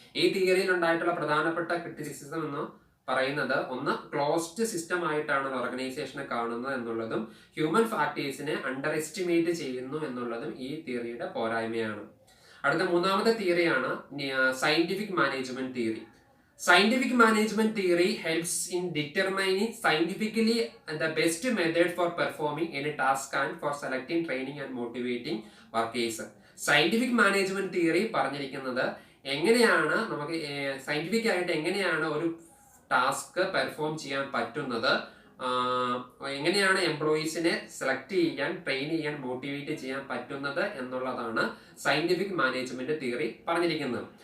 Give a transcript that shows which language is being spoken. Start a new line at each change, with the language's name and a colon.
Malayalam: ഈ തിയറിയിൽ ഉണ്ടായിട്ടുള്ള പ്രധാനപ്പെട്ട ക്രിറ്റിസിസം എന്ന് പറയുന്നത്, ഒന്ന്, ക്ലോസ്ഡ് സിസ്റ്റം ആയിട്ടാണ് ഓർഗനൈസേഷനെ കാണുന്നത് എന്നുള്ളതും ഹ്യൂമൻ ഫാക്ടേഴ്സിനെ അണ്ടർ എസ്റ്റിമേറ്റ് ചെയ്യുന്നു എന്നുള്ളതും ഈ തിയറിയുടെ പോരായ്മയാണ്. അടുത്ത മൂന്നാമത്തെ തിയറിയാണ് scientific management theory.
English: Scientific management theory helps in determining scientifically the best method for performing any task and for selecting, training and motivating workers.
Malayalam: Scientific management theory പറഞ്ഞിരിക്കുന്നത് എങ്ങനെയാണ് നമുക്ക് സയന്റിഫിക് ആയിട്ട് എങ്ങനെയാണ് ഒരു ടാസ്ക് പെർഫോം ചെയ്യാൻ പറ്റുന്നത്, എങ്ങനെയാണ് എംപ്ലോയീസിനെ സെലക്ട് ചെയ്യാൻ, ട്രെയിൻ ചെയ്യാൻ, മോട്ടിവേറ്റ് ചെയ്യാൻ പറ്റുന്നത് എന്നുള്ളതാണ് സയന്റിഫിക് മാനേജ്മെന്റ് തിയറി പറഞ്ഞിരിക്കുന്നത്.